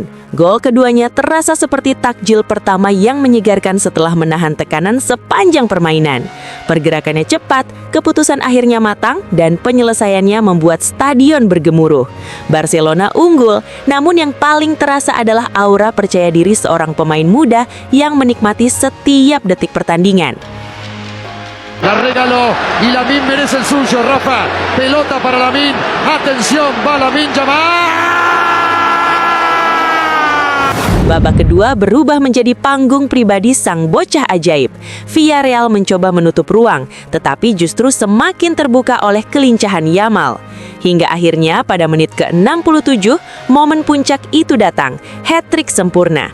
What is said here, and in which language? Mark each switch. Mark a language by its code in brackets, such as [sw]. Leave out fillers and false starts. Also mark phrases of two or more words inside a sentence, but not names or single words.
[id] Gol keduanya terasa seperti takjil pertama yang menyegarkan setelah menahan tekanan sepanjang permainan. Pergerakannya cepat, keputusan akhirnya matang, dan penyelesaiannya membuat stadion bergemuruh. Barcelona unggul, namun yang paling terasa adalah aura percaya diri seorang pemain muda yang menikmati setiap detik pertandingan. [es] La regaló y Lamine merece el suyo, Rafa. Pelota para Lamine. Atención, va Lamine Yamal. [id] Babak kedua berubah menjadi panggung pribadi sang bocah ajaib. Villarreal mencoba menutup ruang, tetapi justru semakin terbuka oleh kelincahan Yamal. Hingga akhirnya pada menit ke-67, momen puncak itu datang, hat-trick sempurna.